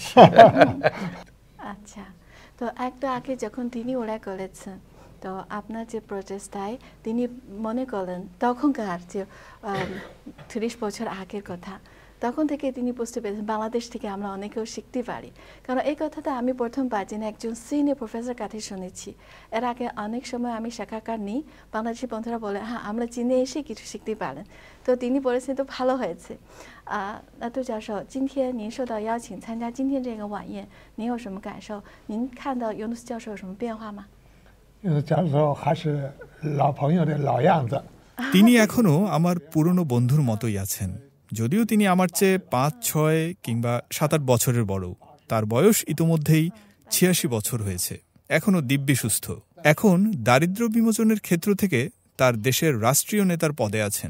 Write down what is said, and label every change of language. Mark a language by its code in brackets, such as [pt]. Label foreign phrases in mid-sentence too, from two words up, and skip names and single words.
[bn] আচ্ছা, তো একটু আগে যখন তিনি ওরা করেছেন, তো আপনার যে প্রচেষ্টায় তিনি মনে করলেন তখনকার যে ৩০ বছর আগের কথা, তখন থেকে তিনি বুঝতে পেরেছেন বাংলাদেশ থেকে আমরা অনেকেও শিখতে পারি। কারণ এই কথাটা আমি প্রথমবার যিনি একজন সিনিয়র প্রফেসর কাছে শুনেছি। এর আগে অনেক সময় আমি সাক্ষাৎকার নিই, বাংলাদেশি বন্ধুরা বলে হ্যাঁ আমরা চীনে এসে কিছু শিখতে পারেন। তো তিনি বলেছেন তো ভালো হয়েছে。 [zh] 那杜教授，今天您受到邀请参加今天这个晚宴，您有什么感受？您看到尤努斯教授有什么变化吗？尤努斯教授还是老朋友的老样子。 [bn] তিনি এখনো আমার পুরনো বন্ধুর মতোই আছেন, যদিও তিনি আমার চেয়ে ৫-৬ কিংবা ৭-৮ বছরের বড়। তার বয়স ইতোমধ্যেই ৮৬ বছর হয়েছে, এখনও দিব্যি সুস্থ। এখন দারিদ্র্য বিমোচনের ক্ষেত্র থেকে তার দেশের রাষ্ট্রীয় নেতার পদে আছেন।